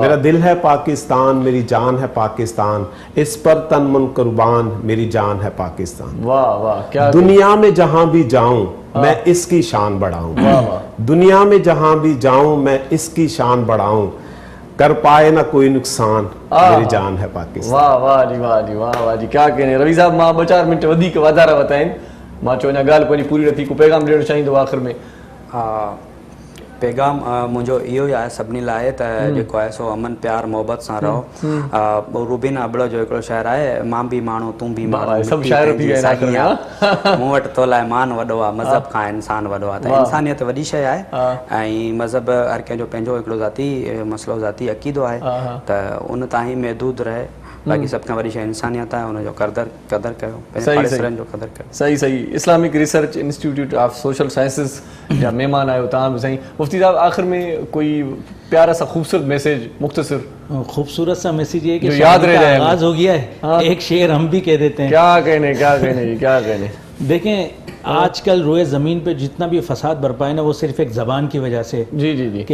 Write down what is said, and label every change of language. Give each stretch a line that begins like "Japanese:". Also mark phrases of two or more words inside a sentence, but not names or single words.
Urdu: میرا دل ہے پاکستان، میری جان ہے پاکستان، اس پر تن من قربان، میری جان ہے پاکستان. واہ واہ، کیا دنیا میں جہاں بھی جاؤں میں اس کی شان بڑھاؤں. واہ واہ. دنیا میں جہاں بھی جاؤں میں اس کی شان بڑھاؤں، کر پائے نہ کوئی نقصان، میری جان ہے پاکستان. واہ واہ جی واہ جی واہ واہ جی، کیا کہنے روی صاحب.
Sindhi: मां 2-4 मिनट वधीक वाधारा बताइन, मां चो अञा ॻाल्हि पंहिंजी पूरी नथी, को पैगाम ॾियणु चाहींदो आख़िर में? पैगाम मुंहिंजो इहो ई आहे सभिनी लाइ त जेको आहे सो अमन प्यार मोहबत सां रहो। रूबीन अबड़ जो हिकिड़ो शाइर आहे, मां बि माण्हू तूं बि माण्हू, सभु शाइर थी विया आहिनि आख़िर में। मूं वटि तो लाइ मान वॾो आहे, मज़हब खां इंसान वॾो आहे। त इंसानियत वॾी शइ आहे ऐं मज़हब हर कंहिंजो पंहिंजो हिकिड़ो ज़ाती मसइलो ज़ाती अक़ीदो आहे, त उन ताईं महदूद रहे। बाक़ी सभ खां वॾी शइ इंसानियत आहे, हुनजो कदर कयो, पंहिंजे पाड़ेसरनि जो कदर कयो। सही सही। इस्लामिक रिसर्च इंस्टीट्यूट ऑफ सोशल साइंसिस जा महिमान आहियो तव्हां बि साईं।
Urdu: مفتی صاحب، آخر میں کوئی پیارا سا خوبصورت میسج، مختصر خوبصورت سا میسج یہ کہ یاد رہ جائے, آغاز ہو گیا ہے۔ ایک شعر ہم بھی کہہ دیتے ہیں. کیا کہنے. دیکھیں، آج کل روئے زمین پہ جتنا بھی فساد برپا ہے نا، وہ صرف ایک زبان کی وجہ سے. جی جی جی.